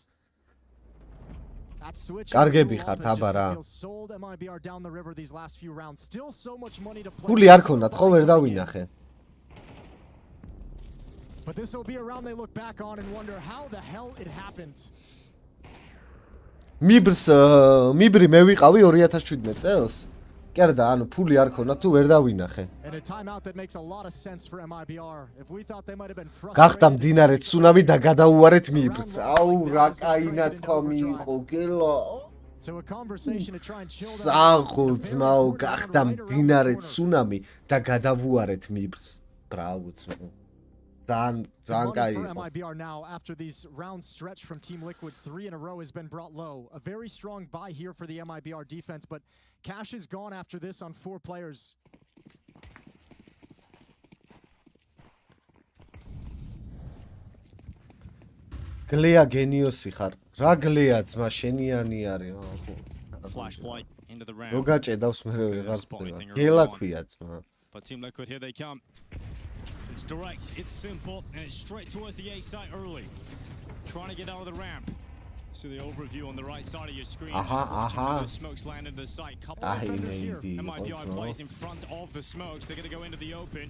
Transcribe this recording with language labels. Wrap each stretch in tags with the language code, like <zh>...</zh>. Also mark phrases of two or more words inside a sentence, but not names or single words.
<en>That switch feels sold MIBR down the river these last few rounds. Still so much money to play. But this will be a round they look back on and wonder how the hell it happened.</en> <ka>მიბრი მე ვიყავი 2017 წელს. კი არა და ანუ ფული არ ქონა თუ ვერ დავინახე. გახდა მდინარე ცუნამი და გადაუარეთ მიბრს. აუ რა კაინა თქვა მიიღო გელა. საღოლძმაო გახდა მდინარე ცუნამი და გადავუარეთ მიბრს. ბრავო ძმაო. ძალიან კაი იყო.</ka> <en>MIBR now after these rounds stretch from Team Liquid 3 in a row has been brought low. A very strong buy here for the MIBR defense, but Cash is gone after this on 4 players.</en> <ka>გლეა გენიოსი ხარ. რა გლეა ძმა შენიანი არის.</ka> <en>Flashlight into the round.</en> <ka>რო გაჭედავს მე ვეღარ ხდება. გელა ქვია ძმა.</ka> <en>But Team Liquid, here they come. It's direct, it's simple, and it's straight towards the A site early. Trying to get out of the ramp. So the overview on the right side of your screen. Those smokes land into the site. Couple of defenders here. MIBR plays in front of the smokes. They're going to go into the open.</en>